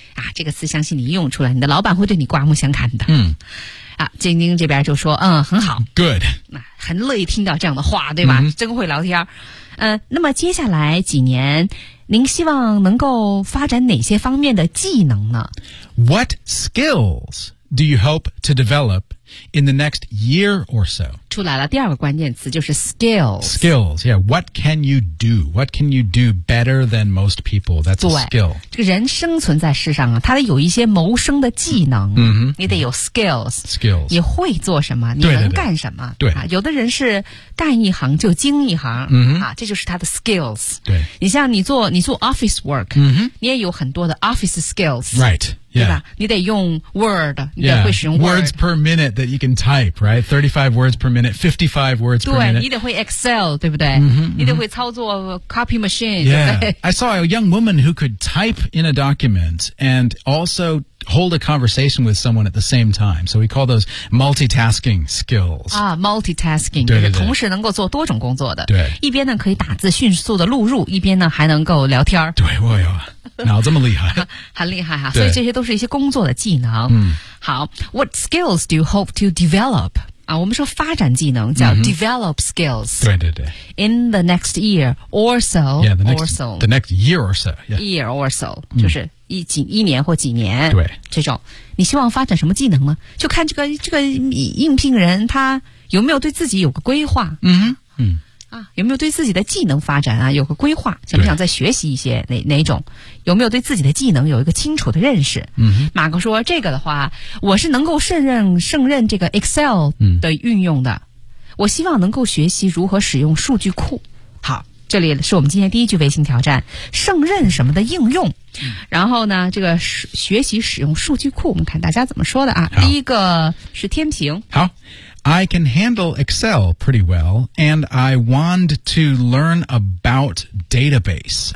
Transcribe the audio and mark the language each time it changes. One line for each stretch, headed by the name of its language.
Chinese: 啊，这个词相信你用出来，你的老板会对你刮目相看的。嗯，啊，晶晶这边就说，嗯，很好
English: ，good，
Chinese: 很乐意听到这样的话，对吧？嗯、真会聊天。那么接下来几年，您希望能够发展哪些方面的技能呢
English: ？What skills do you hope to develop in the next year or so？
Chinese: 出来了，第二个关键词就是 skills。
English: Skills， yeah， what can you do？ What can you do better than most people？ That's a skill。
Chinese: 这个人生存在世上啊，他得有一些谋生的技能。 Mm-hmm. 你得有 skills。
English: Skills，
Chinese: 你会做什么？你能干什么？对， 对， 对、啊，有的人是干一行就精一行。 Mm-hmm. 啊，这就是他的 skills。对，你像你做 office work，、 mm-hmm. 你也有很多的 office skills。
English: Right。 Yeah.
Chinese: 对吧？你得用 Word， 你得会使用 Word。
English: Words per minute that you can type, right? 35 words per minute, 55 words per minute.
Chinese: 对，你得会 Excel， 对不对？ Mm-hmm, 你得会操作 copy machine。
English: Yeah.
Chinese: 对对
English: I saw a young woman who could type in a document and also hold a conversation with someone at the same time. So we call those multitasking skills. 啊 ，multitasking
Chinese: 对对对就是同时能够做多种工作的。对，一边呢可以打字迅速的录入，一边呢还能够聊天。对，我有。脑这么厉害很厉害啊所以这些都是一些工作的技能、嗯、
English: 好 What skills do you hope to develop?、啊、
Chinese: 我们说发展技能叫
English: develop skills、
Chinese: 嗯、对对对
English: In the next year or so Yeah, the next year or so、yeah. Year or so、
Chinese: 嗯、就是一年或几年对这种你希望发展什么技能呢就看这个应聘人他有没有对自己有个规划嗯哼嗯啊，有没有对自己的技能发展啊有个规划？想不想再学习一些哪种？有没有对自己的技能有一个清楚的认识？嗯哼，马哥说这个的话，我是能够胜任这个 Excel 的运用的、嗯。我希望能够学习如何使用数据库。好，这里是我们今天第一句微信挑战，胜任什么的应用。然后呢，这个学习使用数据库，我们看大家怎么说的啊？第一个是天平。好。
English: I can handle Excel pretty well, and I want to learn about database.